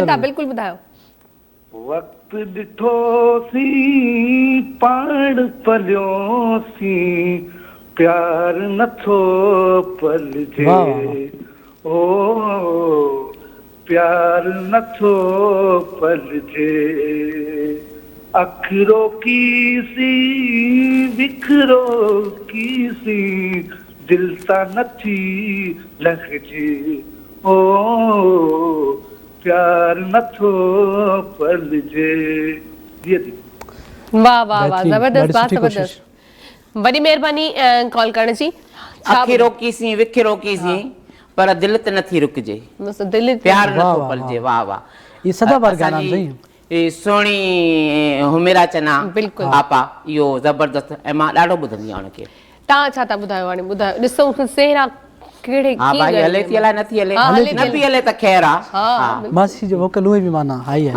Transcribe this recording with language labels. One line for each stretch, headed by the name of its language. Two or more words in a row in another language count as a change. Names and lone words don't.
Sindhi: ज़रूरु। बिल्कुलु ॿुधायो। वक़्तु ॾिठोसीं पाण पलियोसीं प्यार नथो पलिजे। वाह, वाह, ओ प्यार नथो पलिजे। अखरो कीसी विखरो कीसी दिल सां नथी लॻजे। ओ प्यार नथो पलिजे। जी जी वाह वाह वाह बेहतरीन, ज़बरदस्त ॾाढी बात सुठी ज़बरदस्त। वॾी महिरबानी कॉल करण जी। अखिरो कीसीं विखिरो कीसीं पर दिल ते नथी रुकजे। दिल प्यार वाह, नथो वाह, पलिजे। वाह वाह।
Urdu: ये सदाबहार गाना
Sindhi: असांजी सही। ई सुहिणी हुमेरा चना बिल्कुलु। आपा इहो ज़बरदस्त ऐं मां ॾाढो ॿुधंदी आहियां हुनखे। तव्हां छा था ॿुधायो हाणे? ॿुधायो ॾिसो सेहरा कहिड़े हा कीअं भाई ॻाल्हि हले थी अलाए नथी हले। हाँ, हले थी, न बि हले त ख़ैर आहे। हा मासी जो वोकल उहे बि माना हाई आहे।